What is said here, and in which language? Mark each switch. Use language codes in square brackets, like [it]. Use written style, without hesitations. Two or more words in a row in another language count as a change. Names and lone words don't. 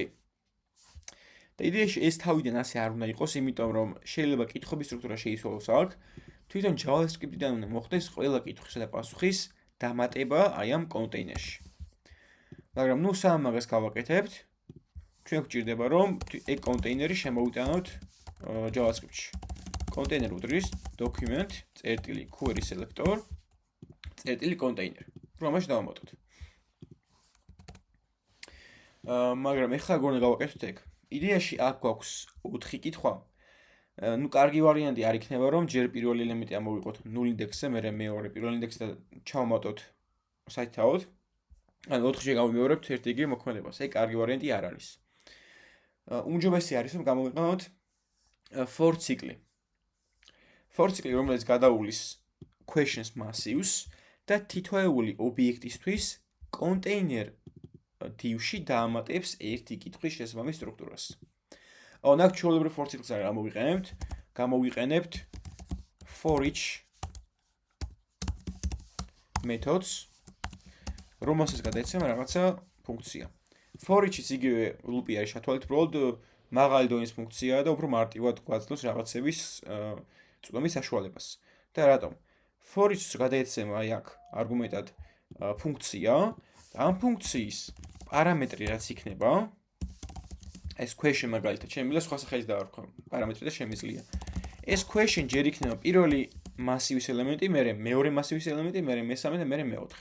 [ka] და იდეაში ეს თავიდან ასე არ უნდა იყოს, იმიტომ რომ შეიძლება კითხვების სტრუქტურა შეიცვალოს აქ. თვითონ JavaScript-დან უნდა მოხდეს ყველა კითხვისა და პასუხის დამატება აი ამ კონტეინერში. მაგრამ ნუ სამ მაგას გავაკეთებთ. ჩვენ გვჭირდება რომ ეგ კონტეინერი შემოვიტანოთ JavaScript-ში. კონტეინერ უდრის [en] document query selector container. [ka] რომ ამაში დავამატოთ. მაგრამ ეხლა როგორ უნდა გავაკეთოთ ეგ? იდეაში აქ გვაქვს 4 კითხვა. ნუ კარგი ვარიანტი არ იქნება რომ ჯერ პირველი ელემენტი ამოვიყოთ 0 ინდექსზე, მერე მეორე პირველ ინდექსზე და ჩავმატოთ საითაოდ. ანუ 4-ში გავიმეორებთ ერთ იგივე მოქმედებას. ეგ კარგი ვარიანტი არ არის. უმჯობესი არის რომ გამოვიყენოთ for ციკლი. for ციკლი რომელიც გადაუვლის questions massives და თითოეული ობიექტისთვის კონტეინერ div-ში დაამატებს ერთი კითხვის შესაბამის სტრუქტურას. ან აქ ჩვეულებრივ [en] for cycle- [ka] ს არ გამოვიყენებთ [en] for each methods, [ka] რომელსაც გადაეცემა რაღაცა ფუნქცია. [en] For each- [ka] ის იგივე loop-ი არის ჩათვალეთ, უბრალოდ მაღალი დონის ფუნქციაა და უფრო მარტივად გვაძლევს რაღაცების წვდომის საშუალებას. და რატომ? [en] For each- [ka] ს გადაეცემა აი აქ არგუმენტად ფუნქცია, ამ ფუნქციის პარამეტრი რაც იქნება, ეს question მაგალითად შემიძლია სხვა სახელით დავარქვი, პარამეტრი და შემიძლია. ეს question ჯერ იქნება პირველი მასივის ელემენტი, მერე მეორე მასივის ელემენტი, მერე მესამე და მერე მეოთხე.